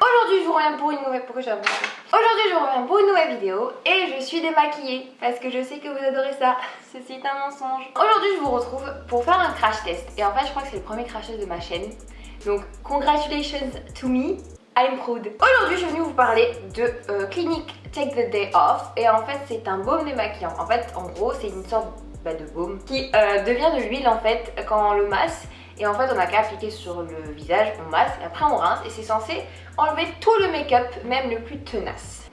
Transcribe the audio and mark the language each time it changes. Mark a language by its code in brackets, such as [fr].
[fr] Aujourd'hui je vous reviens pour une nouvelle... Aujourd'hui je vous reviens pour une nouvelle vidéo et je suis démaquillée parce que je sais que vous adorez ça. Ceci est un mensonge. Aujourd'hui je vous retrouve pour faire un crash test et en fait je crois que c'est le premier crash test de ma chaîne. [en] Donc congratulations to me, I'm proud. [fr] Aujourd'hui je suis venue vous parler de Clinique Take the Day Off et en fait c'est un baume démaquillant. En fait en gros c'est une sorte de baume qui devient de l'huile en fait quand on le masse. Et en fait on a qu'à appliquer sur le visage, on masse et après on rince et c'est censé enlever tout le make-up, même le plus tenace.